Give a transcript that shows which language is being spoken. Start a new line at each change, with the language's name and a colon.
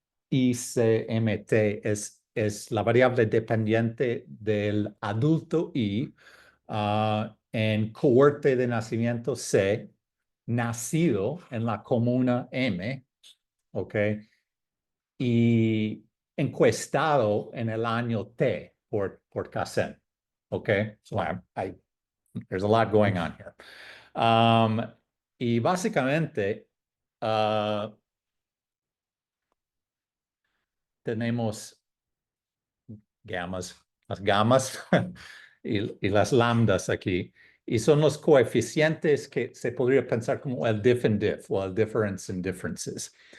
Spanish: YICMT es la variable dependiente del adulto Y en cohorte de nacimiento C, nacido en la comuna M, ¿ok? Y encuestado en el año T por CACEN.
English: Okay, so there's a lot going on here.
Spanish: Y básicamente tenemos las gamas y las lambdas aquí. Y son los coeficientes que se podría pensar como el diff and diff o el difference in differences.